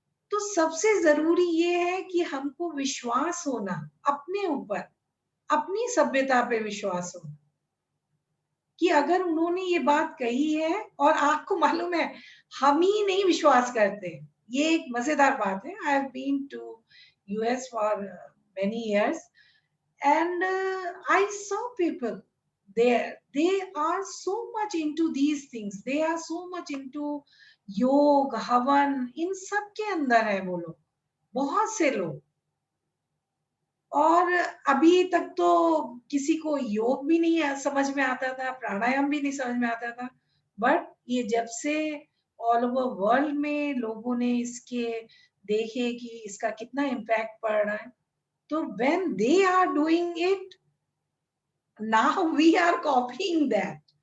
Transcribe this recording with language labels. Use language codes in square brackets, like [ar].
[hi] तो सबसे जरूरी ये है कि हमको विश्वास होना अपने ऊपर, अपनी सभ्यता पे विश्वास होना, कि अगर उन्होंने ये बात कही है, और आपको मालूम है हम ही नहीं विश्वास करते, ये एक मजेदार बात है। [en] I have been to US for many years, and I saw people there, they are so much into these things, they are so much into योग हवन, [hi] इन सब के अंदर है वो लोग, बहुत से लोग। और अभी तक तो किसी को योग भी नहीं समझ में आता था, प्राणायाम भी नहीं समझ में आता था, बट ये जब से ऑल ओवर वर्ल्ड में लोगों ने इसके देखे कि इसका कितना इम्पैक्ट पड़ रहा है, तो [en] when they are doing it, now we are copying that.